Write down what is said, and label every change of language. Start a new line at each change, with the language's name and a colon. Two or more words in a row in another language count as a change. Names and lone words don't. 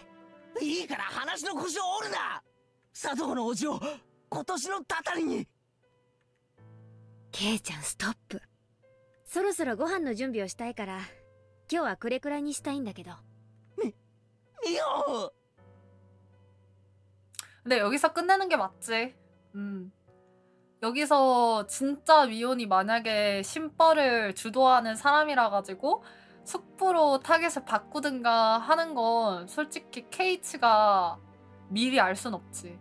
Japanese: いいから話の腰を折るな。聡子のおじを今年のたたりに。ケイちゃんストップ。そろそろご飯の準備をしたいから今日はこれくらいにしたいんだけど。ミオ。
Korean: 근데 여기서 끝내는 게 맞지. 여기서 진짜 미혼이 만약에 심벌을 주도하는 사람이라 가지고 숙부로 타겟을 바꾸든가 하는 건 솔직히 케이치가 미리 알 순 없지.